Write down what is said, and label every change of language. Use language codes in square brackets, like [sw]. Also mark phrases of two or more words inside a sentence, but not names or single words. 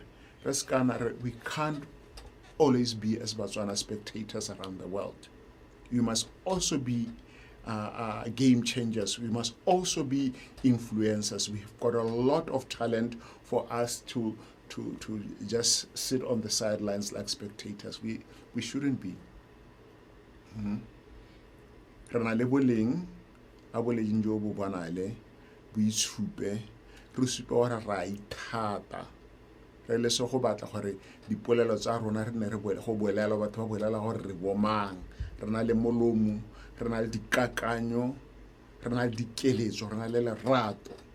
[en] We can't always be as Botswana spectators around the world. We must also be game changers. We must also be influencers. We've got a lot of talent for us to just sit on the sidelines like spectators. We shouldn't be. [tn] Re na le boleng a boleng jo bo bonale boitshupe re supe gore ra ithata re le se go batla gore dipolelo tsa rona re ne re go bolela batho ba bolela gore re bomang re na le molomo re na le dikakanyo re na le dikeletso re na le lerato